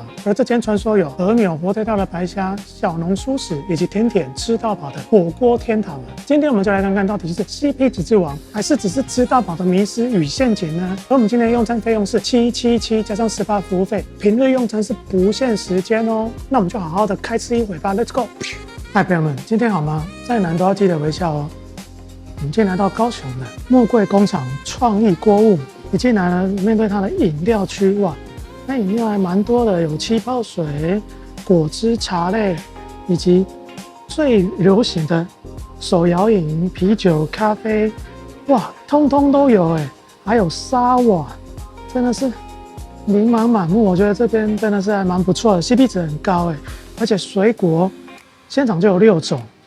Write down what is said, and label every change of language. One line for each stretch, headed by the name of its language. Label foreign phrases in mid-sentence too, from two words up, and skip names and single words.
Chinese: 而這間傳說有和牛、火腿料的白蝦、小農蔬食以及甜點吃到飽的火鍋天堂了。今天我們就來看看，到底是 CP 值之王，還是只是吃到飽的迷思與陷阱呢？而我們今天的用餐費用是777加上18服務費，平日用餐是不限時間哦。那我們就好好的開吃一回吧 ，
English: Let's go！
Chinese: 嗨，朋友們，今天好嗎？再難都要記得微笑哦。我们今天來到高雄的木櫃工廠創意鍋物，一進來呢，面對它的飲料區，哇，那飲料還蠻多的，有氣泡水、果汁、茶類，以及最流行的手搖飲、啤酒、咖啡，哇，通通都有哎，還有沙瓦，真的是琳琅滿目。我覺得這邊真的是還蠻不錯的 ，CP 值很高哎，而且水果現場就有6種，